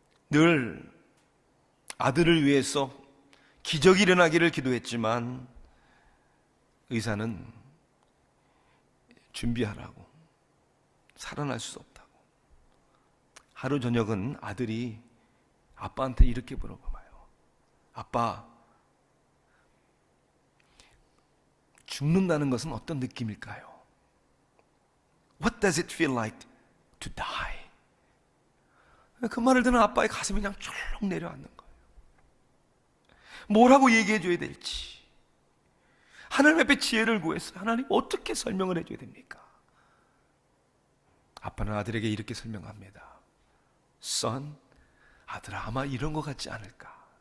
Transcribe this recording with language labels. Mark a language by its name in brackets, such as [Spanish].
[Korean] 늘 아들을 위해서 기적이 일어나기를 기도했지만 의사는 준비하라고, 살아날 수 없다고. 하루 저녁은 아들이 아빠한테 이렇게 물어봐요. 아빠, 죽는다는 것은 어떤 느낌일까요? [English] What does it feel like to die? [Korean] 그 말을 듣는 아빠의 가슴이 그냥 쫄록 내려앉는 거예요. 뭐라고 얘기해 줘야 될지. 하나님 앞에 지혜를 구했어요. 하나님 어떻게 설명을 해줘야 됩니까? 아빠는 아들에게 이렇게 설명합니다. Son, 아들아, 아마 이런 것 같지 않을까?